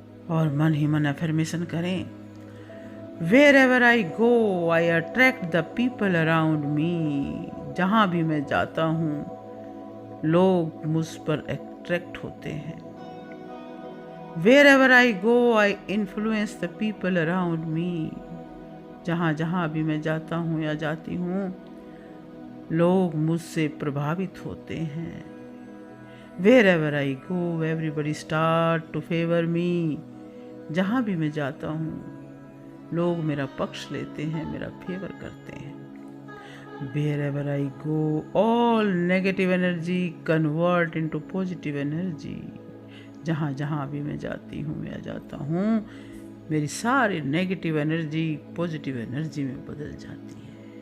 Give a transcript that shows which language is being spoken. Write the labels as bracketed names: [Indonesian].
[Hindi] और मन ही मन अफर्मेशन करें, [English] Wherever I go I attract the people around me. [Hindi] जहाँ भी मैं जाता हूँ लोग मुझ पर अट्रैक्ट होते हैं। [English] Wherever I go, I influence the people around me. [Hindi] जहाँ जहाँ भी मैं जाता हूँ या जाती हूँ लोग मुझसे प्रभावित होते हैं। [English] Wherever I go, everybody start to favor me. [Hindi] जहाँ भी मैं जाता हूँ लोग मेरा पक्ष लेते हैं, मेरा फेवर करते हैं। [English] Wherever I go, all negative energy convert into positive energy. [Hindi] जहाँ जहाँ भी मैं जाती हूँ या जाता हूँ मेरी सारी नेगेटिव एनर्जी पॉजिटिव एनर्जी में बदल जाती है।